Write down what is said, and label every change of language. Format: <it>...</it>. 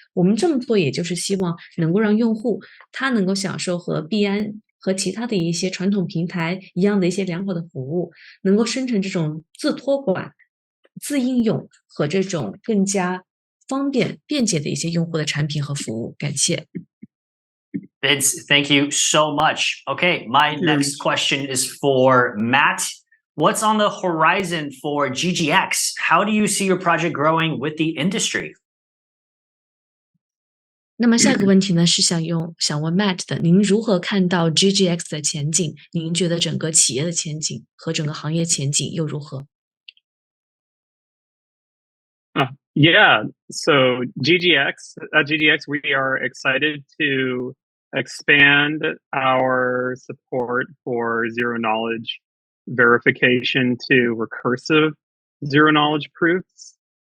<zh>我们这么做也就是希望能够让用户他能够享受和币安和其他的一些传统平台一样的一些良好的服务，能够生成这种自托管、自应用和这种更加便捷的一些用户的产品和服务。感谢。</zh> <en>Vince, thank you so much. Okay, my next question is for Matt. What's on the horizon for GGX? How do you see your project growing with the industry?</en> <zh>那么下个问题呢，是想问 Matt 的，您如何看到 GGX 的前景？您觉得整个企业的前景和整个行业前景又如何？</zh> <en>Yeah, so at GGX, we are excited to expand our support for zero-knowledge verification to recursive zero-knowledge proofs.</en>